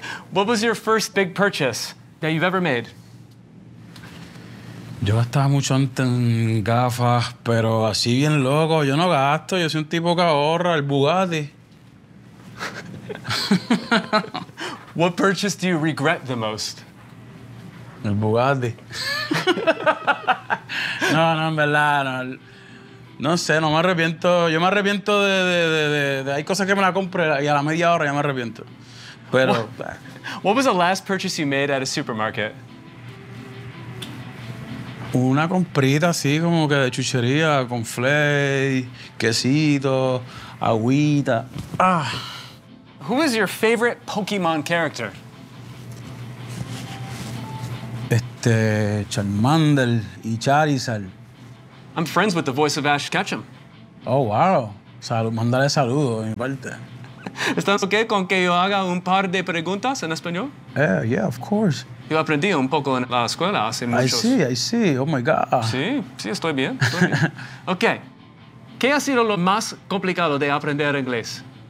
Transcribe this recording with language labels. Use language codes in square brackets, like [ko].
[en] What was your first big purchase that you've ever made? [es] Yo gastaba mucho antes en gafas, pero así bien loco. Yo no gasto, yo soy un tipo que ahorra el Bugatti. [en] What purchase do you regret the most? [es] El Bugatti. No, no, en verdad, no. No sé, no me arrepiento. Yo me arrepiento de hay cosas que me la compro y a la media hora ya me arrepiento. Pero. [en] What was the last purchase you made at a supermarket? [es] Una comprita así como que de chuchería, con flay, quesito, agüita. Ah. [en] Who is your favorite Pokemon character? [es] Este, Charmander y Charizard. [en] I'm friends with the voice of Ash Ketchum. [es] Oh, wow. Mándale saludos de mi parte. ¿Estás ok con que yo haga un par de preguntas en español? [en] Yeah, of course. [es] Yo aprendí un poco en la escuela hace muchos... [en] I see. Oh, my God. [es] Sí, estoy bien. Ok. ¿Qué ha sido lo más complicado de aprender inglés?